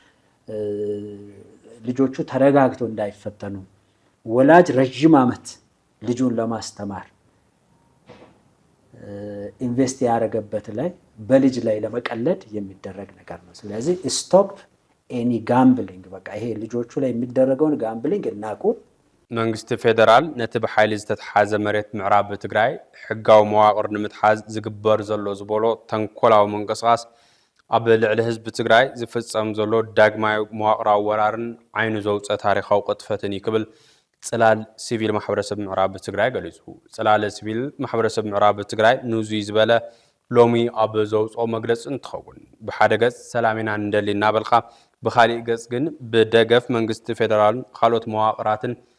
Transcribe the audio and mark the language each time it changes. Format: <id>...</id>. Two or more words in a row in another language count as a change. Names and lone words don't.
<am>ልጆቹ ተረጋግተው እንዳይፈተኑ ወላጅ ረጅም አመት ልጁን ለማስተማር ኢንቨስት ያደረገበት ላይ በልጅ ላይ ለመቀለድ የሚደረግ ነገር ነው ስለዚህ</am> <en>stop any gambling</en> <am>በቃ ይሄ ልጆቹ ላይ የሚደረገውን ጋምብሊንግ እናቁ</am> <ti>መንግስት ፌደራል ነጥብ ኃይል ዝተተሓዘ መሬት ምዕራብ ትግራይ ሕጋው መዋቅር ንምትሓዝ ዝግበር ዘሎ ዝበሎ ተንኮላው መንቀሳቀስ ኣብ ልዕሊ ህዝቢ ትግራይ ዝፍጸም ዘሎ ዳግማዊ መዋቅራዊ ወራርን ዓይኑ ዘውፀ ታሪኻዊ ቅጥፈትን ይክብል ጽላል ሲቪል ማሕበረሰብ ምዕራብ ትግራይ ገሊጹ ጽላል ሲቪል ማሕበረሰብ ምዕራብ ትግራይ ንዙይ ዝበለ ሎሚ ኣብ ዘውፆ መግለጽ እንትኸውን ብሓደ ገጽ ሰላሚና እንደሊና በልኻ ብኻሊእ ገጽ ግን ብደገፍ መንግስቲ ፌደራልን ካልኦት መዋቅራትን</ti>